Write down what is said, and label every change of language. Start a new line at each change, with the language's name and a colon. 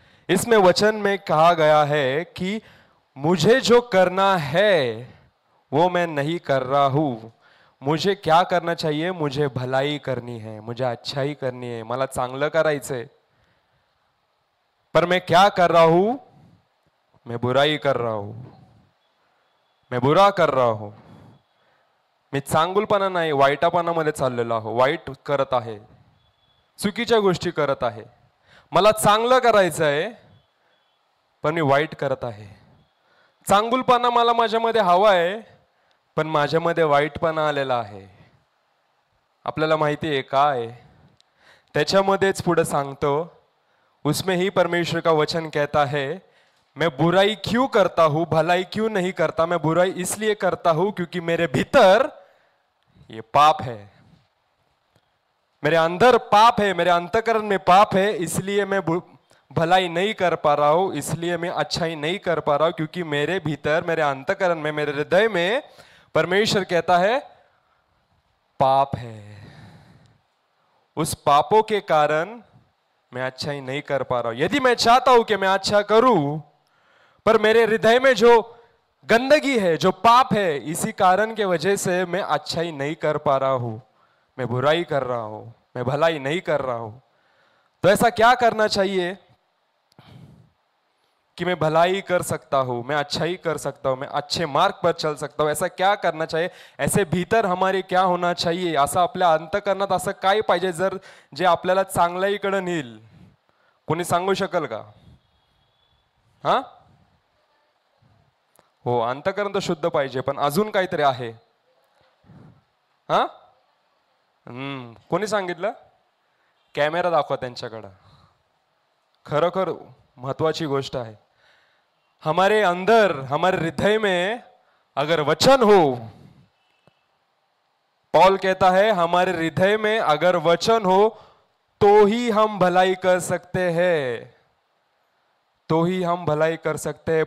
Hindi: इसमें वचन में कहा गया है कि मुझे जो करना है वो मैं नहीं कर रहा हूं। मुझे क्या करना चाहिए? मुझे भलाई करनी है, मुझे अच्छाई करनी है,
Marathi: मला चांगलं करायचंय,
Hindi: पर मैं क्या कर रहा हूं? मैं बुराई कर रहा हूं, मैं बुरा कर रहा हूं।
Marathi: मी चांगुलपणा नाही, वाईटापणामध्ये चाललेलो आहो, वाईट करत आहे, चुकीच्या गोष्टी करत आहे। मला चांगलं करायचं आहे पण मी वाईट करत आहे। चांगुलपणा मला माझ्यामध्ये हवा आहे पण माझ्यामध्ये वाईटपणा आलेला आहे। आपल्याला माहिती आहे काय? त्याच्यामध्येच पुढे सांगतो,
Hindi: उसमें ही परमेश्वर का वचन कहता है, मैं बुराई क्यों करता हूं, भलाई क्यों नहीं करता। मैं बुराई इसलिए करता हूं क्योंकि मेरे भीतर ये पाप है, मेरे अंदर पाप है, मेरे अंतःकरण में पाप है, इसलिए मैं भलाई नहीं कर पा रहा हूं, इसलिए मैं अच्छाई नहीं कर पा रहा हूं, क्योंकि मेरे भीतर, मेरे अंतःकरण में, मेरे हृदय में परमेश्वर कहता है पाप है। उस पापों के कारण मैं अच्छाई नहीं कर पा रहा हूं। यदि मैं चाहता हूं कि मैं अच्छा करूं, पर मेरे हृदय में जो गंदगी है, जो पाप है, इसी कारण के वजह से मैं अच्छाई नहीं कर पा रहा हूं, मैं बुराई कर रहा हूं, मैं भलाई नहीं कर रहा हूं। तो ऐसा क्या करना चाहिए कि मैं भलाई कर सकता हूं, मैं अच्छाई कर सकता हूं, मैं अच्छे मार्ग पर चल सकता हूं? ऐसा क्या करना चाहिए? ऐसे भीतर हमारे क्या होना चाहिए?
Marathi: असं आपल्या अंतःकरणात असं काय पाहिजे जर जे आपल्याला चांगल्याकडे नेईल? कोणी सांगू शकेल का? हा? हो, अंतःकरण तर शुद्ध पाहिजे, पण अजून काहीतरी आहे। हा? कोणी सांगितलं? कॅमेरा दाखवा त्यांच्याकडे। खरोखर महत्वाची गोष्ट
Hindi: है। हमारे अंदर, हमारे हृदय में अगर वचन हो, पौल कहता है हमारे हृदय में अगर वचन हो तो ही हम भलाई कर सकते हैं, तो ही हम भलाई कर सकते हैं।